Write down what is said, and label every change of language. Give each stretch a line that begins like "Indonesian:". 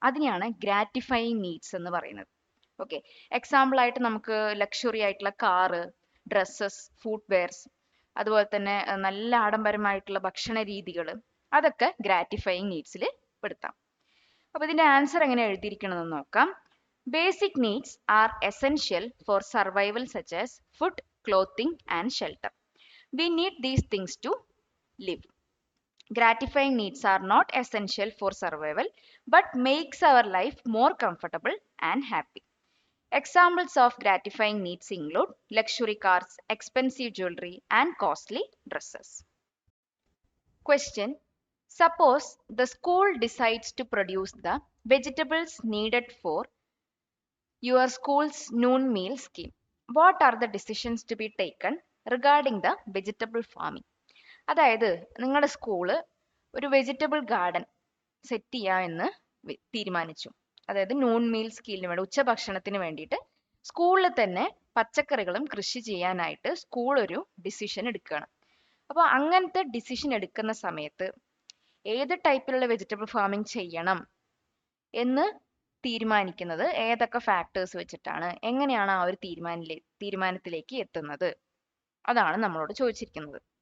Malayalam: അതിനെയാണ് ഗ്രാറ്റിഫയിങ് നീഡ്സ് എന്ന് പറയുന്നത്. ഓക്കെ, എക്സാമ്പിൾ ആയിട്ട് നമുക്ക് ലക്ഷറി ആയിട്ടുള്ള കാറ്, ഡ്രസ്സസ്, ഫുഡ് വെയർസ്, അതുപോലെ തന്നെ നല്ല ആഡംബരമായിട്ടുള്ള ഭക്ഷണ രീതികൾ, അതൊക്കെ ഗ്രാറ്റിഫയിങ് നീഡ്സിൽ പെടുത്താം. അപ്പോൾ ഇതിന്റെ ആൻസർ എങ്ങനെ എഴുതിയിരിക്കണമെന്ന് നോക്കാം.
English: Basic needs are essential for survival such as food, clothing and shelter. We need these things to live. Gratifying needs are not essential for survival but makes our life more comfortable and happy. Examples of gratifying needs include luxury cars, expensive jewelry and costly dresses. Question: Suppose the school decides to produce the vegetables needed for your school's noon meal scheme. What are the decisions to be taken regarding the vegetable farming?
Malayalam: അതായത് നിങ്ങളുടെ school ഒരു vegetable garden set ചെയ്യാമെന്ന് തീരുമാനിച്ചു. അതായത് noon meal സ്കീമിന് വേണ്ടി, ഉച്ചഭക്ഷണത്തിന് വേണ്ടിയിട്ട് സ്കൂളിൽ തന്നെ പച്ചക്കറികളും കൃഷി ചെയ്യാനായിട്ട് സ്കൂൾ ഒരു ഡിസിഷൻ എടുക്കുകയാണ്. അപ്പോൾ അങ്ങനത്തെ ഡിസിഷൻ എടുക്കുന്ന സമയത്ത് ഏത് ടൈപ്പിലുള്ള വെജിറ്റബിൾ ഫാമിംഗ് ചെയ്യണം എന്ന് തീരുമാനിക്കുന്നത് ഏതൊക്കെ ഫാക്ടേഴ്സ് വെച്ചിട്ടാണ്, എങ്ങനെയാണ് ആ ഒരു തീരുമാനത്തിലേക്ക് എത്തുന്നത്, അതാണ് നമ്മളോട് ചോദിച്ചിരിക്കുന്നത്.